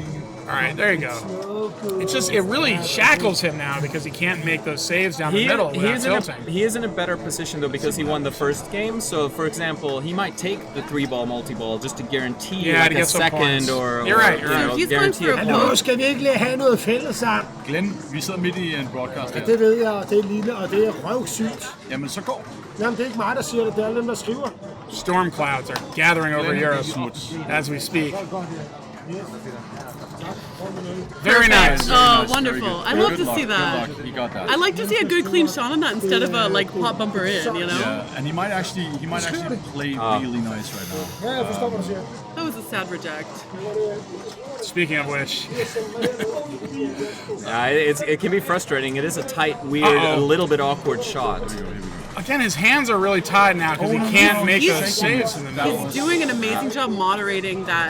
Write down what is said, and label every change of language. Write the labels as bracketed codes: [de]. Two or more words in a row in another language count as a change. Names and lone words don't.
[en] All right, there you go. It's just, it really shackles him now because he can't make those saves down the middle without tilting. He is in a better position though because he won the first game. So for example, he might take the 3-ball multi-ball just to guarantee Yeah, like to a get some second points. or You're right, you you're know, right. He's going guarantee for a a point. [da] Hallo, skal vi ikke lige have noget fælles sammen? Glenn, vi sidder midt i en broadcast her. Det ved jeg, og det er lille, og det er røvsygt. Jamen, så gå. Jamen, det er ikke mig, der siger det, det er alle dem, der skriver. [en] Storm clouds are gathering over Aerosmith as we speak. Very nice. Oh, wonderful. I love Good to luck, see good that. luck. You got that. I like to see a good clean shot on that instead of a like pop bumper in, you know? Yeah, and he might actually play really nice right now. [da] Ja, jeg forstår, hvad du siger. [en] That was a sad reject. Speaking of which, It can be frustrating. It is a tight, weird, a little bit awkward shot. again, his hands are really tied now because he can't make those saves in the middle. He's doing an amazing job moderating that